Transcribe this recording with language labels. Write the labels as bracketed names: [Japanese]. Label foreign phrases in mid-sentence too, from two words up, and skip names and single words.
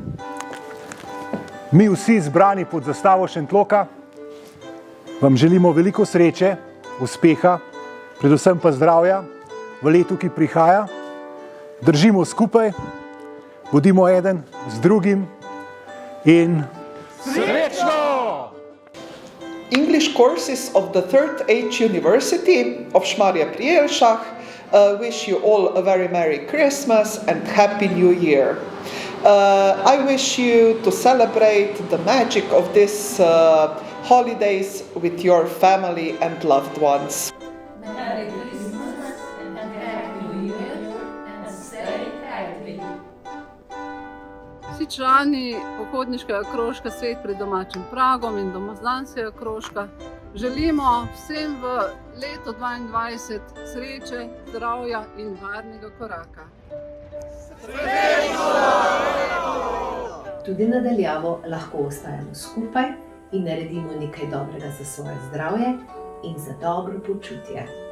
[Slovenian] Mi vsi zbrani pod zastavo Šentloka vam želimo veliko sreče, uspeha, predvsem pa zdravja v letu, ki prihaja. Držimo skupaj, bodimo eden z drugim in srečno! [English] English courses of the Third Age University of Šmarje pri Jelšah wish you all a very Merry Christmas and Happy New Year. I wish you to celebrate the magic of these holidays with your family and loved ones. Merry Christmas and Happy New Year and stay healthy. [Slovenian] Vsi člani pohodniškega krožka Svet pred domačim pragom in domozdanskega krožka želimo vsem v leto 2022 sreče, zdravja in varnega koraka. Tudi nadaljavo lahko ostajamo skupaj in naredimo nekaj dobrega za svoje zdravje in za dobro počutje.